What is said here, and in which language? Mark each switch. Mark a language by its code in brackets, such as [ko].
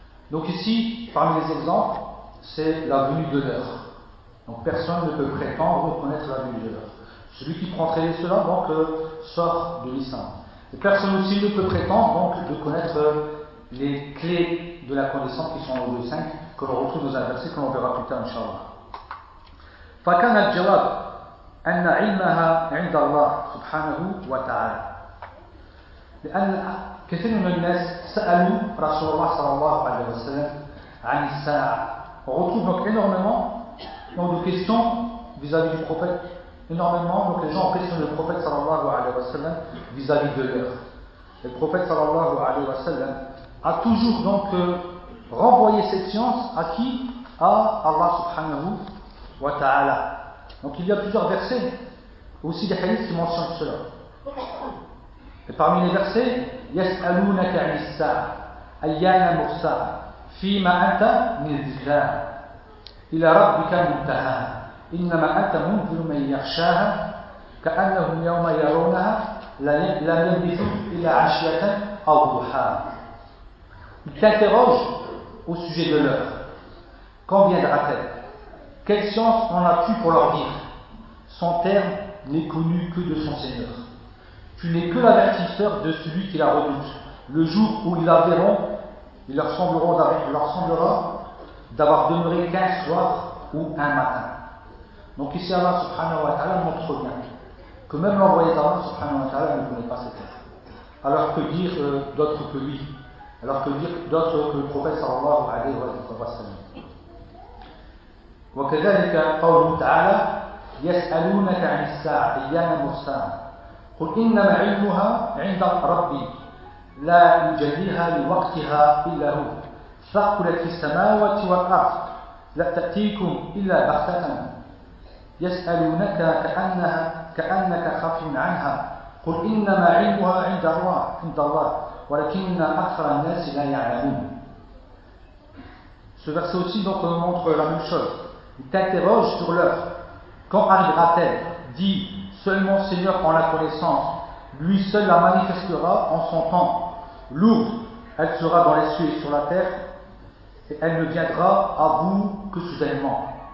[fr] Donc ici, parmi les exemples, c'est la venue de l'heure. Donc personne ne peut prétendre reconnaître la venue de l'heure. Celui qui prendrait cela, donc, sort de l'islam. Et personne aussi ne peut prétendre, donc, de connaître les clés de la connaissance qui sont dans le 5, que l'on retrouve dans un verset que l'on verra plus tard, Inch'Allah. [ar] فكان الجواب أن علمها عند الله سبحانه وتعالى. لأن كثير من الناس سألوا رسول الله صلى الله عليه وسلم عن الساعة. [fr] On retrouve donc énormément donc de questions vis-à-vis du prophète. Énormément donc les gens ont questionné le prophète صلى الله عليه وسلم vis-à-vis de l'heure. Le prophète صلى الله عليه وسلم a toujours donc renvoyé cette science à qui? À Allah subhanahu wa ta'ala. Donc il y a plusieurs versets, aussi des hadiths qui mentionnent cela. Et parmi les versets, [ar] يَسْأَلُونَكَ عَنِ السَّاعَةِ أَيَّانَ مُرْسَاهَا فِيمَا أَنْتَ مِنْ ذِكْرَاهَا إِلَى رَبِّكَ مُنْتَهَاهَا إِنَّمَا أَنْتَ مُنْذِرُ مَنْ يَخْشَاهَا كَأَنَّهُمْ يَوْمَ يَرَوْنَهَا لَمْ يَلْبِثُوا إِلَّا عَشِيَّةً أَوْ ضُحَاهَا. [fr] Il t'interroge au sujet de l'heure. Quand viendra-t-elle? Quelle science en as-tu pour leur dire? Son terme n'est connu que de son Seigneur. Tu n'es que l'avertisseur de celui qui la redoute. Le jour où ils la verront, il leur semblera d'avoir demeuré qu'un soir ou un matin. Donc ici Allah subhanahu wa ta'ala montre bien que même l'envoyé d'Allah subhanahu wa ta'ala ne connaît pas cette terre. Alors que dire d'autre que lui? Alors que dire d'autre que le prophète sallallahu alayhi wa sallam? [ar] وكذلك قوله تعالى يسألونك عن الساعة أيان مرساها قل إنما علمها عند ربي لا يجليها لوقتها إلا هو ثقلت في السماوات والأرض لا تأتيكم إلا بغتة يسألونك كأنك خافي عنها قل إنما علمها عند الله ولكن أكثر الناس لا يعلمون. [fr] Ce verset aussi donc montre la même chose. Il t'interroge sur l'heure. Quand arrivera-t-elle? Dis, seul mon Seigneur en la connaissance, lui seul la manifestera en son temps. L'ouvre, elle sera dans les cieux et sur la terre, et elle ne viendra à vous que soudainement.